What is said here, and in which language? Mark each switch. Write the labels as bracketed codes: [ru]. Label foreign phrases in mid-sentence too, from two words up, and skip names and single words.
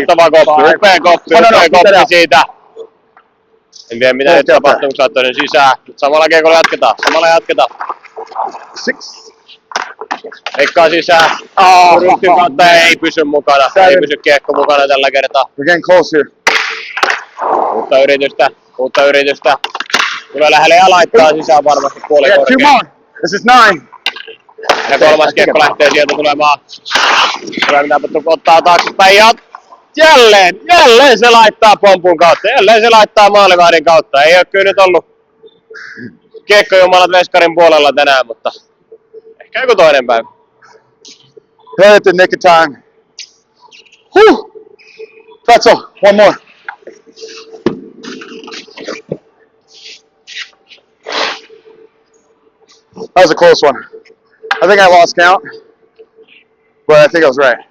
[fi] Mahtava koppi, upea koppi siitä. En tiedä mitä nyt tapahtuu, kun sä oot toinen sisään. Mutta samalla kiekolla jatketaan. 6. Veikkaa sisään. Ryhtyn kautta ei pysy mukana. Ei pysy kiekko mukana tällä kertaa. [en] We're getting close here. [fi] Uutta yritystä. Tulee lähelle ja laittaa sisään varmasti puoli korkein. [en] 2 more. This is 9. [fi] Ja kolmas kiekko lähtee sieltä tulemaan. Tulee mitä ottaa taaksepäin ja jälleen se laittaa pompun kautta. Jälleen se laittaa maalivahdin kautta. Ei oo kyllä nyt ollut kiekkojumalat veskarin puolella tänään, mutta ehkä joku toinen päivä. [en] Right at the nick of time. Whew. Pretzel, 1 more. That was a close one. I think I lost count, but I think I was right.